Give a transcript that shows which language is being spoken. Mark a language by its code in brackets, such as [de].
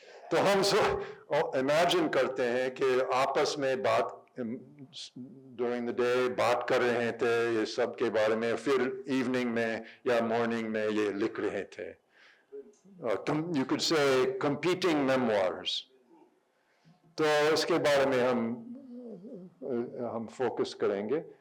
[hi] तो हम इमेजिन करते हैं कि आपस में बात [en] during the day [hi] बात कर रहे थे ये सब के बारे में, फिर इवनिंग में या मॉर्निंग में ये लिख रहे थे। [en] You could say competing memoirs। [hi] तो इसके बारे में हम फोकस करेंगे।